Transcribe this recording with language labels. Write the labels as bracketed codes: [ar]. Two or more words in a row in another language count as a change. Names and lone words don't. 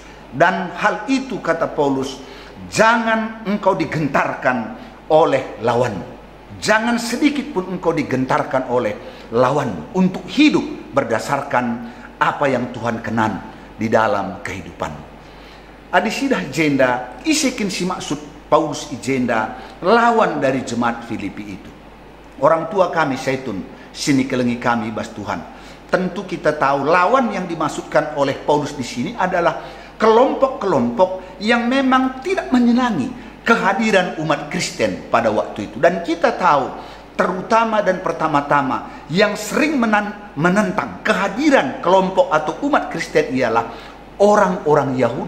[id] Dan hal itu kata Paulus, jangan engkau digentarkan oleh lawanmu. Jangan sedikit pun engkau digentarkan oleh lawanmu untuk hidup berdasarkan apa yang Tuhan kenan di dalam kehidupanmu. [btx] adi sidah jenda isekin si maksud Paulus ijenda [id] lawan dari jemaat Filipi itu. Orang tua kami [btx] Saitun, sini kelengi kami bas Tuhan. [id] Tentu kita tahu lawan yang dimaksudkan oleh Paulus di sini adalah kelompok-kelompok yang memang tidak menyenangi kehadiran umat Kristen pada waktu itu. Dan kita tahu terutama dan pertama-tama yang sering menentang kehadiran kelompok atau umat Kristen ialah orang-orang Yahudi.